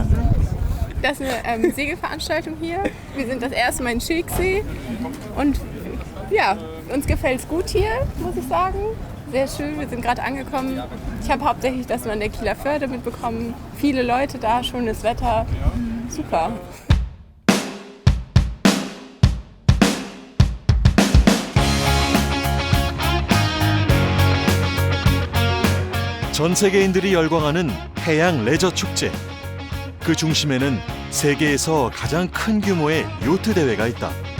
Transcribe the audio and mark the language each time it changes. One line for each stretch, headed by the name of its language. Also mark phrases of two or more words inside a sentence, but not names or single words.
German: Das ist eine Segelveranstaltung hier. Wir sind das erste Mal in Schilksee und ja, uns gefällt es gut hier, muss ich sagen. Sehr schön, wir sind gerade angekommen. Ich habe hauptsächlich das nur an der Kieler Förde mitbekommen. Viele Leute da, schönes Wetter, super.
Korean: 전 세계인들이 열광하는 해양 레저 축제. 그 중심에는 세계에서 가장 큰 규모의 요트 대회가 있다.